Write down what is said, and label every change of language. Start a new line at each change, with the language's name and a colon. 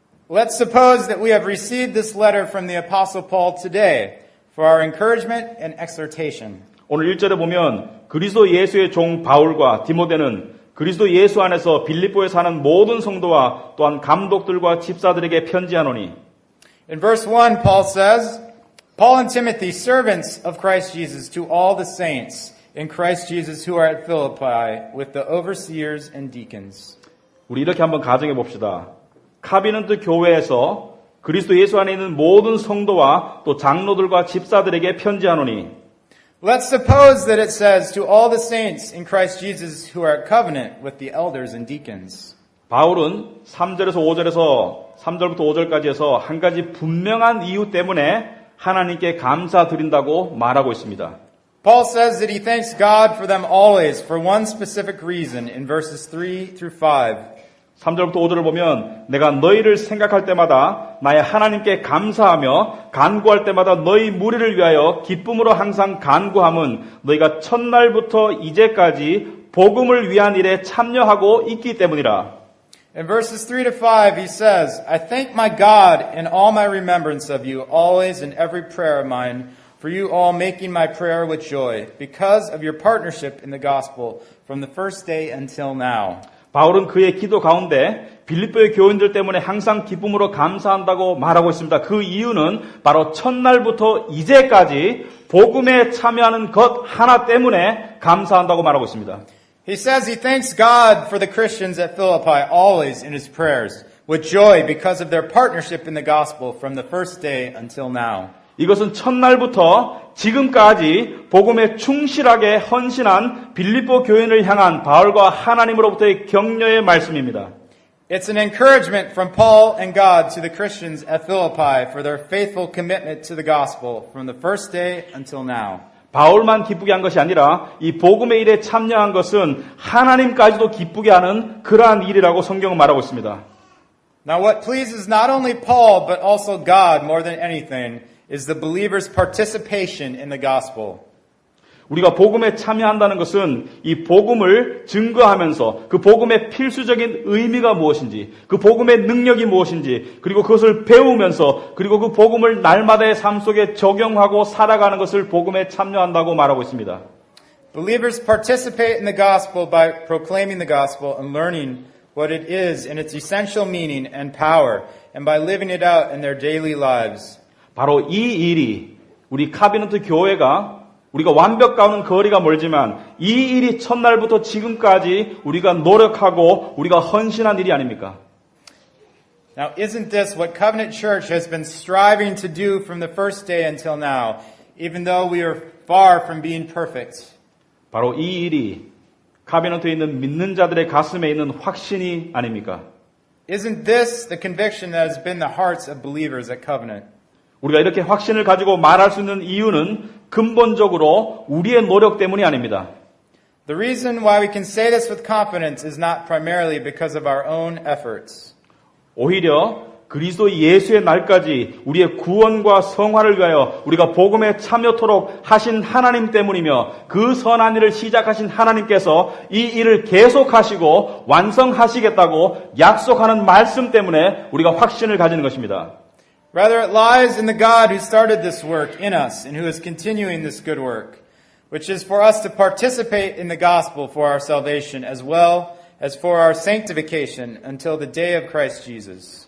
English: Let's suppose that we have received this letter from the Apostle Paul today for our encouragement and exhortation.
Korean: 오늘 1절에 보면 그리스도 예수의 종 바울과 디모데는 그리스도 예수 안에서 빌립보에 사는 모든 성도와 또한 감독들과 집사들에게 편지하노니.
English: In verse 1, Paul says, Paul and Timothy, servants of Christ Jesus, to all the saints in Christ Jesus who are at Philippi, with the overseers and deacons.
Korean: 우리 이렇게 한번 가정해 봅시다. 카비넌트 교회에서 그리스도 예수 안에 있는 모든 성도와 또 장로들과 집사들에게 편지하노니
English: Let's suppose that it says to all the saints in Christ Jesus who are at covenant with the elders and deacons.
Korean: 바울은 3절부터 5절까지 해서 한 가지 분명한 이유 때문에 하나님께 감사드린다고 말하고 있습니다.
English: Paul says that he thanks God for them always for one specific reason in verses 3 through 5.
Korean: 3절부터 5절을 보면 내가 너희를 생각할 때마다 나의 하나님께 감사하며 간구할 때마다 너희 무리를 위하여 기쁨으로 항상 간구함은 너희가 첫날부터 이제까지 복음을 위한 일에 참여하고 있기 때문이라.
English: In verses 3 to 5 he says, I thank my God in all my remembrance of you, always in every prayer of mine, for you all making my prayer with joy, because of your partnership in the gospel from the first day until now.
Korean: 바울은 그의 기도 가운데 빌립보의 교인들 때문에 항상 기쁨으로 감사한다고 말하고 있습니다. 그 이유는 바로 첫날부터 이제까지 복음에 참여하는 것 하나 때문에 감사한다고 말하고 있습니다.
English: He says he thanks God for the Christians at Philippi always in his prayers, with joy because of their partnership in the gospel from the first day until now.
Korean: 이것은 첫날부터 지금까지 복음에 충실하게 헌신한 빌립보 교인을 향한 바울과 하나님으로부터의 격려의 말씀입니다.
English: It's an encouragement from Paul and God to the Christians at Philippi for their faithful commitment to the gospel from the first day until now.
Korean: 바울만 기쁘게 한 것이 아니라 이 복음의 일에 참여한 것은 하나님까지도 기쁘게 하는 그러한 일이라고 성경은 말하고 있습니다.
English: Now what pleases not only Paul but also God more than anything is the believer's participation in the gospel.
Korean: 우리가 복음에 참여한다는 것은 이 복음을 증거하면서 그 복음의 필수적인 의미가 무엇인지, 그 복음의 능력이 무엇인지, 그리고 그것을 배우면서 그리고 그 복음을 날마다의 삶 속에 적용하고 살아가는 것을 복음에 참여한다고 말하고 있습니다.
English: Believers participate in the gospel by proclaiming the gospel and learning what it is in its essential meaning and power, and by living it out in their daily lives.
Korean: 바로 이 일이 우리 카비넌트 교회가 우리가 완벽과는 거리가 멀지만 이 일이 첫날부터 지금까지 우리가 노력하고 우리가 헌신한 일이 아닙니까?
English: Now, isn't this what Covenant Church has been striving to do from the first day until now, even though we are far from being perfect?
Korean: 바로 이 일이 카비넌트에 있는 믿는 자들의 가슴에 있는 확신이 아닙니까?
English: Isn't this the conviction that has been the hearts of believers at Covenant?
Korean: 우리가 이렇게 확신을 가지고 말할 수 있는 이유는 근본적으로 우리의 노력 때문이 아닙니다.
English: The reason why we can say this with confidence is not primarily because of our own efforts.
Korean: 오히려 그리스도 예수의 날까지 우리의 구원과 성화를 위하여 우리가 복음에 참여토록 하신 하나님 때문이며 그 선한 일을 시작하신 하나님께서 이 일을 계속하시고 완성하시겠다고 약속하는 말씀 때문에 우리가 확신을 가지는 것입니다.
English: Rather, it lies in the God who started this work in us and who is continuing this good work, which is for us to participate in the gospel for our salvation as well as for our sanctification until the day of Christ Jesus.